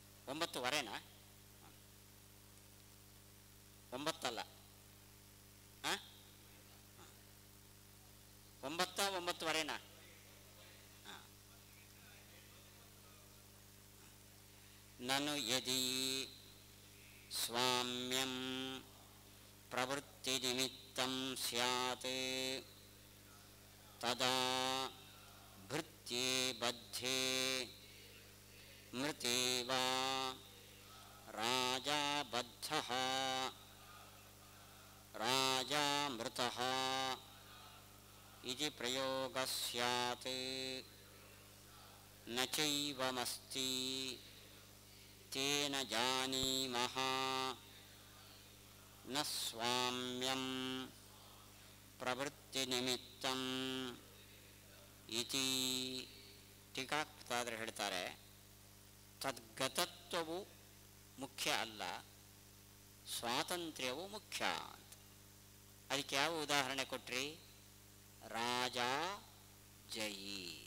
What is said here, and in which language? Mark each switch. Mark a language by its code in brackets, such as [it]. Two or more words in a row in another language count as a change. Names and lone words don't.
[kn] 9:15 9 ಹಾಂ 9 9:15 ಹಾಂ. [sa] ನನು ಯದಿ ಸ್ವಾಮ್ಯಂ ಪ್ರವೃತ್ತಿ ನಿಮಿತ್ತಂ ಸ್ಯಾತ್ ತದಾ ಭೃತ್ಯೇ ಬದ್ಧೇ ಮೃತೆ ವಾ ರಾಜಾ ಬದ್ಧಃ ರಾಜಾ ಮೃತಃ ಇತಿ ಪ್ರಯೋಗಃ ಸ್ಯಾತ್ ನ ಚೈವಮಸ್ತಿ ತೇನ ಜಾನೀಮಃ ನ ಸ್ವಾಮ್ಯಂ ಪ್ರವೃತ್ತಿ ನಿಮಿತ್ತಂ ಇತಿ. [kn] ಟೀಕಾಕೃತಾದರೆ ಹೇಳ್ತಾರೆ, ತದ್ಗತತ್ವವು ಮುಖ್ಯ ಅಲ್ಲ, ಸ್ವಾತಂತ್ರ್ಯವು ಮುಖ್ಯ ಅಂತ. ಅದಕ್ಕೆ ಯಾವ ಉದಾಹರಣೆ ಕೊಟ್ರಿ? ರಾಜ ಜಯಿ.